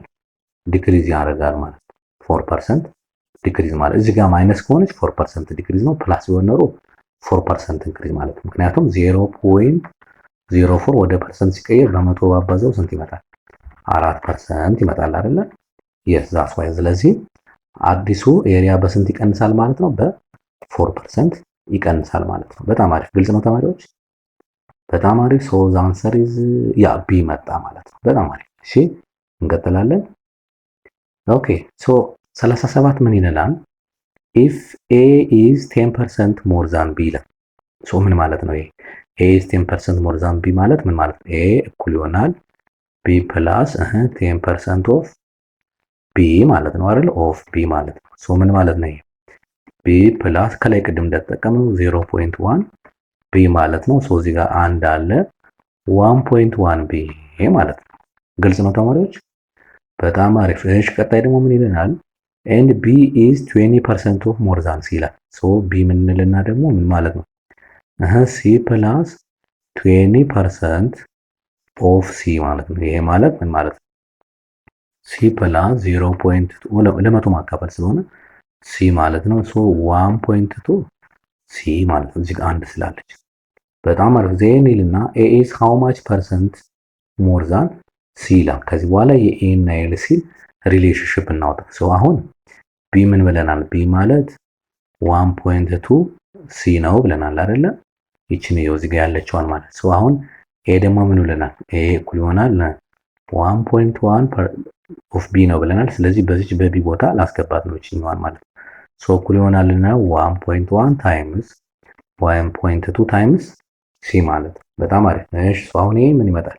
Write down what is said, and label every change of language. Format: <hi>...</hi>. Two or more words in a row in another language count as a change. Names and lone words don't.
<am>ዲክሪዝ ያደርጋል ማለት ነው። 4% ዲክሪዝ ማለት እዚህ ጋር ማይነስ ከሆነች 4% ዲክሪዝ ነው። ፕላስ ቢሆን ኖሮ 4% ኢንክሪዝ ማለት ነው። ምክንያቱም 0.04 ወደ ፐርሰንት ሲቀየር በመቶ ባባዛው ስንት ይመጣል? 4% ይመጣል አይደለ?</am> <en>yes that's why።</en> <am>ስለዚህ አዲሱ ኤሪያ በስንት ይቀንሳል ማለት ነው? በ4% ይቀንሳል ማለት ነው። በጣም አሪፍ። ግልጽ ነው ተማሪዎች? በጣም አሪፍ።</am> <en>so the answer is</en> <am>ያ ቢ መጣ ማለት ነው። በጣም አሪፍ። እሺ እንቀጥላለን።</am> <en>okay so</en> <am>37 ምን ይላል?</am> <en>if a is 10% more than b</en> <am>ይላል። ሶ ምን ማለት ነው? ይሄ</am> <en>a is 10% more than b</en> <am>ማለት ምን ማለት ነው? a እኩል ይሆናል</am> <en>b plus 10% of b</en> <am>ማለት ነው አይደል?</am> <en>of b</en> <am>ማለት ነው። ሶ ምን ማለት ነው? ይሄ</am> <en>b plus</en> <am>ከላይ ቅድም እንደተጠቀመው 0.1 b ማለት ነው። ሶ እዚህ ጋር አንድ አለ 1.1 b ማለት ነው። ግልጽ ነው ተማሪዎች? በጣም አሪፍ። እሺ ቀጣይ ደግሞ ምን ይለናል?</am> <en>and b is 20% of more than c</en> <am>ይላል። ሶ b ምን እንልና ደግሞ ምን ማለት ነው?</am> <en>c plus 20% of c</en> <am>ማለት ነው። ይሄ ማለት ምን ማለት ነው?</am> <en>c plus</en> <am>0.2 ለመቶ ማካፈል ስለሆነ c ማለት ነው። ሶ 1.2 c ማለት ነው። እዚህ ጋር አንድ ስላለች በጣም አሪፍ። ዜን ይልና</am> <en>a is how much percent more than c</en> <am>ይላል። ከዚህ በኋላ የa እና የl ሲል ሪሌሽንሺፕ እናውጣ። ሶ አሁን b ምን ብለናል? b ማለት 1.2 c ነው ብለናል አይደለ? ይቺን ነው እዚህ ጋር ያለችዋን ማለት። ሶ አሁን a ደግሞ ምን ብለናል? a እኩል ይሆናል 1.1 ኦፍ b ነው ብለናል። ስለዚህ በዚች በb ቦታ ላስገባት ነው ይችኛዋን ማለት ነው። ሶ እኩል ይሆናልና 1.1 ታይምስ 1.2 ታይምስ c ማለት ነው። በጣም አሪፍ። እሺ ሶ አሁን ይሄ ምን ይመጣል?</am>